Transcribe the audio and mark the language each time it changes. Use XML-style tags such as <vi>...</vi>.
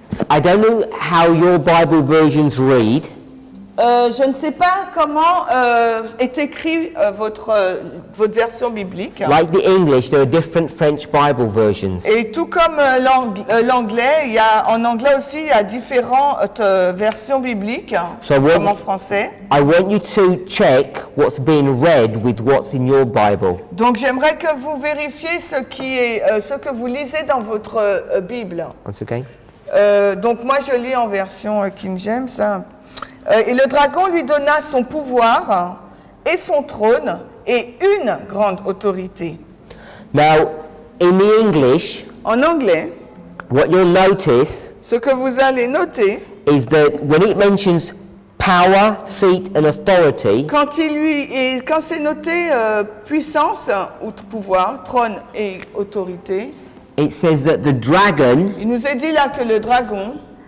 <en>I don't know how your Bible versions read,</en> <fr>Je ne sais pas comment est écrit votre version biblique.</fr> <en>like the English, there are different French Bible versions.</en> <fr>Et tout comme l'anglais, en anglais aussi, il y a différentes versions bibliques,</fr> <en>So what-</en> <fr>comme en français.</fr> <en>I want you to check what's being read with what's in your Bible.</en> <fr>Donc j'aimerais que vous vérifiez ce que vous lisez dans votre Bible.</fr> <en>Once again.</en> <fr>Donc moi je lis en version King James. Et le dragon lui donna son pouvoir et son trône et une grande autorité.</fr> <en>Now, in the English,</en> <fr>En anglais,</fr> <en>what you'll notice</en> <fr>ce que vous allez noter,</fr> <en>is that when it mentions power, seat, and authority,</en> <fr>quand c'est noté puissance ou pouvoir, trône et autorité,</fr> <en>it says that the dragon</en> <fr>il nous est dit là que le dragon</fr>